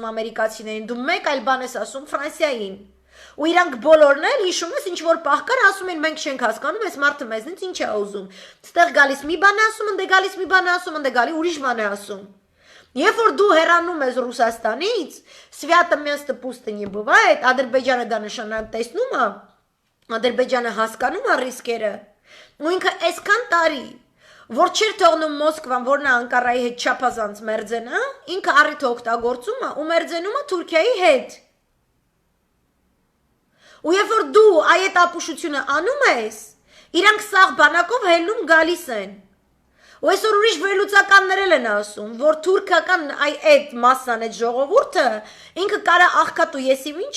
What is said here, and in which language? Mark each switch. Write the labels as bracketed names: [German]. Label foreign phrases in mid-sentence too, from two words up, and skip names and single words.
[Armenian] ամերիկացիներին, դու մեկ այլ բան ես ասում Ֆրանսիային, ու իրանք բոլորն էլ հիշում ես ինչ որ պահ կար, ասում են մենք չենք հասկանում, այս մարդը մեզնից ինչ է ուզում, ստեղ գալիս մի բան է ասում, ընդե գալիս մի բան է ասում, ընդե գալի ուրիշ բան է ասում։ Երբ որ դու հեռանում ես Ռուսաստանից, [Russian] свято место пусто не бывает, [Armenian] Ադրբեջանը դա նշանակ տեսնում է, Ադրբեջանը հասկանում է ռիսկերը, ու ինքը այսքան տարի, որ չէր թողնում Մոսկվան, որ նա Անկարայի հետ չափազանց մերձենա, ինքը առիթը օգտագործում է ու մերձենում է Թուրքիայի հետ։ Ու երբ որ դու այդ ապուշությունը անում ես, իրանք սաղ բանակով հելնում գալիս են։ Ու այսօր ուրիշ վերլուծականներ են ասում, որ թուրքական այդ մասսան, այդ ժողովուրդը ինքը կարա աղքատ ու եսիմ ինչ